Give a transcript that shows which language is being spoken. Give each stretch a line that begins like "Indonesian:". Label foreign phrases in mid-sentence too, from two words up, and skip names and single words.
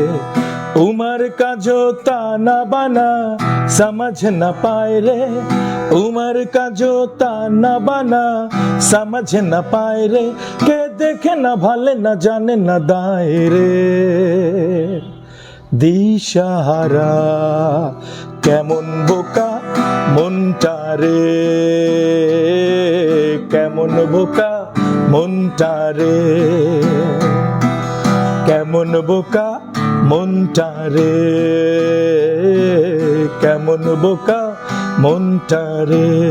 Hindi: उमर का जो ताना बाना समझ न पाए रे, उमर का जो ताना बाना समझ न पाए रे, के देखे न भाले न जाने न दाए रे।
Bangla: दिशाहारा কেমন বোকা মনটা রে, কেমন বোকা মনটা রে, কেমন বোকা মনটা রে, কেমন বোকা মনটা রে।